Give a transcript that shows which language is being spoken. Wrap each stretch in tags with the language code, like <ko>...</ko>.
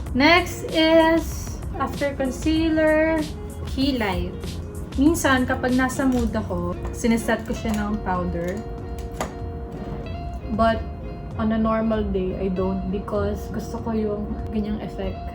<en>Next is, after concealer, kilay.</en> <tl>Minsan, kapag nasa mood ako, siniset ko siya ng powder.</tl> <en>But, on a normal day, I don't because</en> <tl>gusto ko yung ganyang</tl> <en>effect.</en>